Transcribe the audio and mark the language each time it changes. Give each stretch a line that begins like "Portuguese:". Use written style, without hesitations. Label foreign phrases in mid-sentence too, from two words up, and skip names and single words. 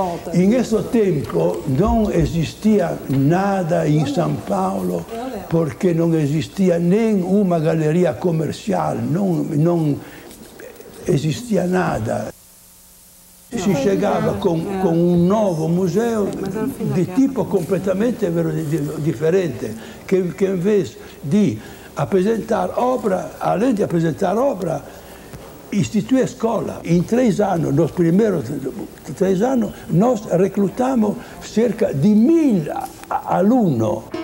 Italian: In questo tempo non esisteva nada in San Paolo perché non esisteva neanche una galleria commerciale, non esisteva nada. Si chegava con un nuovo museo di tipo completamente differente, che invece di presentare opera,
Portuguese: além de apresentar opera,
Italian: istituì scuola. In 3 anni,
Portuguese: nos primeiros
Italian: 3 anni,
Portuguese: nós reclutamos
Italian: cerca di 1000 alunni.